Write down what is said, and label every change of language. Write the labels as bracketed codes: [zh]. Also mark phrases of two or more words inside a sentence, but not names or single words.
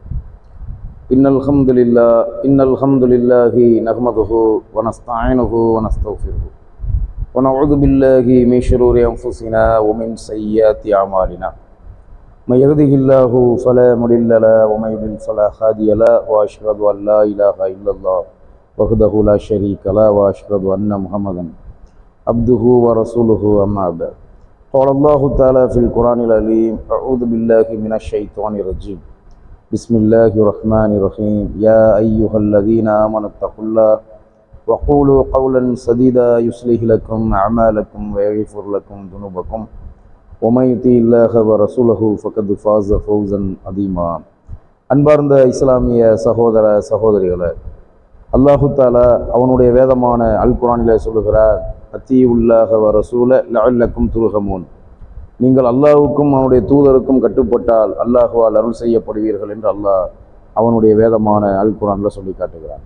[ar] إن الحمد لله نحمده ونستعينه ونستغفره ونعوذ بالله من شرور أنفسنا ومن سيئات أعمالنا. من يهده الله فلا مضل له ومن يضلل فلا هادي له وأشهد أن لا إله إلا الله وحده لا شريك له وأشهد أن محمدا عبده ورسوله أما بعد. قال الله تعالى في القرآن العظيم أعوذ بالله من الشيطان الرجيم بسم الله الرحمن الرحيم يا أيها الذين آمنوا اتقوا الله وقولوا قولا سديدا يصلح لكم أعمالكم ويغفر لكم ذنوبكم ومن يطع الله ورسوله فقد فاز فوزا عظيما. [ta] அன்பார்ந்த இஸ்லாமிய சகோதர சகோதரிகளே, [ar] الله تعالى [ta] அவனுடைய வேதமான அல் குர்ஆனிலே சொல்லுகிறார், [ar] أطيعوا الله والرسول لعلكم ترحمون. [ta] நீங்கள் அல்லாஹ்வுக்கும் அவனுடைய தூதருக்கும் கட்டுப்பட்டால் அல்லாஹ்வால் அருள் செய்யப்படுவீர்கள் என்று அல்லாஹ் அவனுடைய வேதமான அல் குர்ஆனில் சொல்லி காட்டுகிறான்.